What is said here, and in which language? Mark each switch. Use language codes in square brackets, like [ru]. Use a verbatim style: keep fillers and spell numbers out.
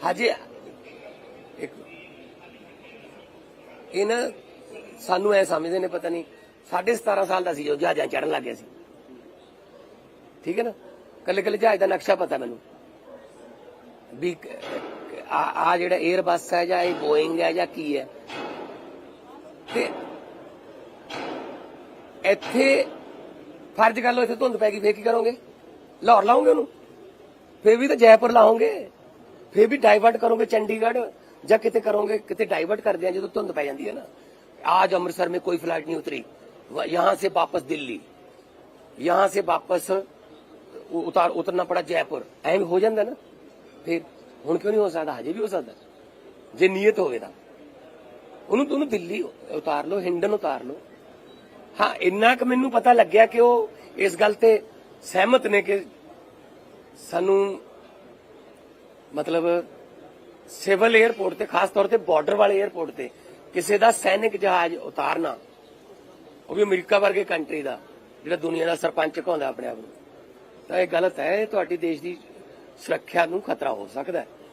[pa] ਹਜੇ ਇੱਕ ਇਹਨਾਂ ਸਾਨੂੰ ਐ ਸਮਝਦੇ ਨੇ ਪਤਾ ਨਹੀਂ ਸਾਢੇ ਸਤਾਰਾਂ ਸਾਲ ਦਾ ਸੀ ਜੋ ਜਹਾਜ਼ਾਂ ਚੜਨ ਲੱਗ ਗਿਆ ਸੀ, ਠੀਕ ਹੈ ਨਾ, ਕੱਲੇ ਕੱਲੇ ਜਹਾਜ਼ ਦਾ ਨਕਸ਼ਾ ਪਤਾ ਮੈਨੂੰ ਵੀ ਕ- ਕ- ਆ ਆ ਜਿਹੜਾ 에ਅਰਬਸ ਹੈ ਜਾਂ ਇਹ ਬੋਇੰਗ ਹੈ ਜਾਂ ਕੀ ਹੈ, ਤੇ ਇੱਥੇ ਫਰਜ਼ ਕਰ ਲਓ ਇੱਥੇ ਧੁੰਦ ਪੈ ਗਈ, ਫੇਰ ਕੀ ਕਰੋਗੇ? ਲਾਹੌਰ ਲਾਉਂਗੇ ਉਹਨੂੰ, ਫੇਰ ਵੀ ਤਾਂ ਜੈਪੁਰ ਲਾਉਂਗੇ, ਫੇਰ ਵੀ ਡਾਈਵਰਟ ਕਰੋਗੇ ਚੰਡੀਗੜ੍ਹ ਜਾਂ ਕਿਤੇ ਕਰੋਗੇ, ਕਿਤੇ ਡਾਈਵਰਟ ਕਰਦੇ ਆ ਜਦੋਂ ਧੁੰਦ ਪੈ ਜਾਂਦੀ है ना। [hi] आज अमृतसर में कोई फ्लाइट नहीं उतरी, व- यहाँ से वापस दिल्ली, यहाँ से वापस उ- उतार उतरना पड़ा जयपुर, ऐम हो जाता ना, फिर हूं क्यों नहीं हो सकता? [pa] हजे भी हो सकता जे नीयत होवे तां। ਉਹਨੂੰ ਉਹਨੂੰ ਦਿੱਲੀ ਉਤਾਰ ਲਓ, ਹਿੰਡਨ ਉਤਾਰ ਲਓ। ਹਾਂ ਇੰਨਾ ਕੁ ਮੈਨੂੰ ਪਤਾ ਲੱਗਿਆ ਕਿ ਉਹ ਇਸ ਗੱਲ ਤੇ ਸਹਿਮਤ ਨੇ ਕਿ ਸਾਨੂੰ ਮਤਲਬ ਸਿਵਲ 에ਅਰਪੋਰਟ ਤੇ, ਖਾਸ ਤੌਰ ਤੇ ਬਾਰਡਰ ਵਾਲੇ 에ਅਰਪੋਰਟ ਤੇ ਕਿਸੇ ਦਾ ਸੈਨਿਕ ਜਹਾਜ਼ ਉਤਾਰਨਾ, ਉਹ ਵੀ ਅਮਰੀਕਾ ਵਰਗੇ ਕੰਟਰੀ ਦਾ ਜਿਹੜਾ ਦੁਨੀਆ ਦਾ ਸਰਪੰਚ ਕਹਾਉਂਦਾ ਆਪਣੇ ਆਪ ਨੂੰ, ਤਾਂ ਇਹ ਗਲਤ ਹੈ। ਇਹ ਤੁਹਾਡੀ ਦੇਸ਼ ਦੀ ਸੁਰੱਖਿਆ ਨੂੰ ਖਤਰਾ ਹੋ ਸਕਦਾ ਹੈ।